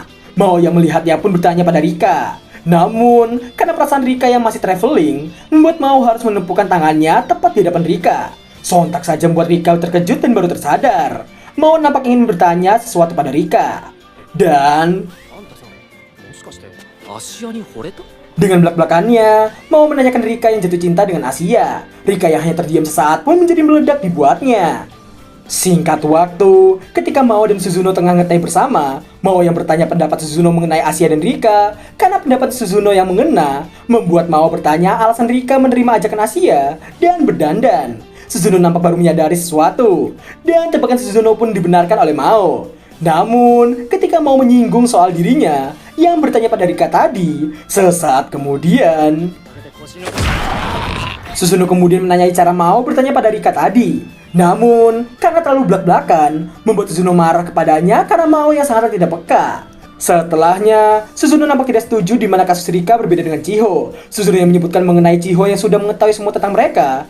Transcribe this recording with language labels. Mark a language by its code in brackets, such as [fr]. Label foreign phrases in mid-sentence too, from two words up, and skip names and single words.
[id] Mao yang melihatnya pun bertanya pada Rika. Namun, karena perasaan Rika yang masih traveling, membuat Mao harus menepukkan tangannya tepat di hadapan Rika. Sontak saja membuat Rika terkejut dan baru tersadar. Mao nampak ingin bertanya sesuatu pada Rika. Dan [ja] あんたさ、もしかして芦屋に惚れた？ [id] dengan belak-belakannya, Mao menanyakan Rika yang jatuh cinta dengan Asia. Rika yang hanya terdiam sesaat pun menjadi meledak dibuatnya. Singkat waktu, ketika Mao dan Suzuno tengah ngeteh bersama, Mao yang bertanya pendapat Suzuno mengenai Asia dan Rika. Karena pendapat Suzuno yang mengena, membuat Mao bertanya alasan Rika menerima ajakan Asia dan berdandan. Suzuno nampak baru menyadari sesuatu, dan tebakan Suzuno pun dibenarkan oleh Mao. Namun, ketika Mao menyinggung soal dirinya yang bertanya pada Rika tadi, sesaat kemudian, [ja] これで腰の [id] Suzuno kemudian menanyai cara Mao bertanya pada Rika tadi. Namun, karena terlalu belak-belakan, membuat Suzuno marah kepadanya karena Mao yang sangat tidak peka. Setelahnya, Suzuno nampak tidak setuju di mana kasus Rika berbeda dengan Chiho. Suzuno yang menyebutkan mengenai Chiho yang sudah mengetahui semua tentang mereka.